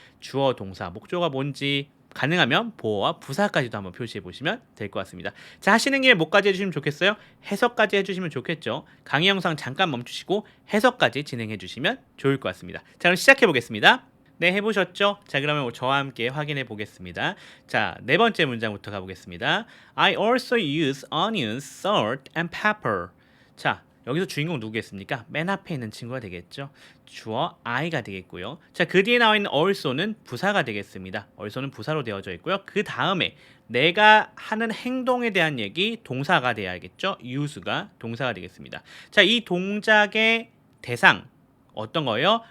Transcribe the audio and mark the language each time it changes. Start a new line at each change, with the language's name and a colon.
Korean: 주어, 동사, 목조가 뭔지 가능하면 보어와 부사까지도 한번 표시해 보시면 될 것 같습니다. 자, 하시는 김에 뭐까지 해주시면 좋겠어요? 해석까지 해주시면 좋겠죠. 강의 영상 잠깐 멈추시고 해석까지 진행해 주시면 좋을 것 같습니다. 자, 그럼 시작해 보겠습니다. 네, 해보셨죠? 자, 그러면 저와 함께 확인해 보겠습니다. 자, 네 번째 문장부터 가보겠습니다.
English: I also use onions, salt, and pepper.
Korean: 자, 여기서 주인공 누구겠습니까? 맨 앞에 있는 친구가 되겠죠. 주어 I가 되겠고요. 자, 그 뒤에 나와 있는 also는 부사가 되겠습니다. also는 부사로 되어져 있고요. 그 다음에 내가 하는 행동에 대한 얘기 동사가 돼야겠죠. use가 동사가 되겠습니다. 자, 이 동작의 대상 어떤 거예요?